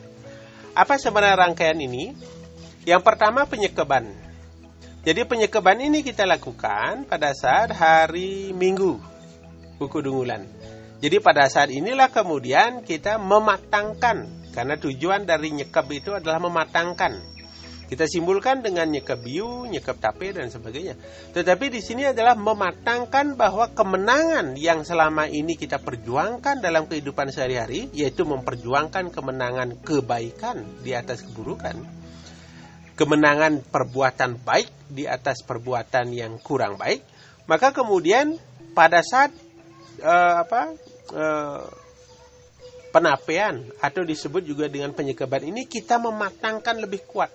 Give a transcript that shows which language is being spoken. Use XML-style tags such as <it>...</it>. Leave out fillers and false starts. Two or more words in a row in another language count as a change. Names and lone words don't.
<id>Apa sebenarnya rangkaian ini? Yang pertama penyekeban. Jadi penyekeban ini kita lakukan pada saat hari Minggu, Buku Dungulan. Jadi pada saat inilah kemudian kita mematangkan, karena tujuan dari nyekep itu adalah mematangkan. Kita simbolkan dengan</id> <ban>nyekep biu, nyekep tape</ban> <id>dan sebagainya. Tetapi di sini adalah mematangkan bahwa kemenangan yang selama ini kita perjuangkan dalam kehidupan sehari-hari, yaitu memperjuangkan kemenangan kebaikan di atas keburukan. Kemenangan perbuatan baik di atas perbuatan yang kurang baik, maka kemudian pada saat penapean atau disebut juga dengan penyekeban ini kita mematangkan lebih kuat.</id>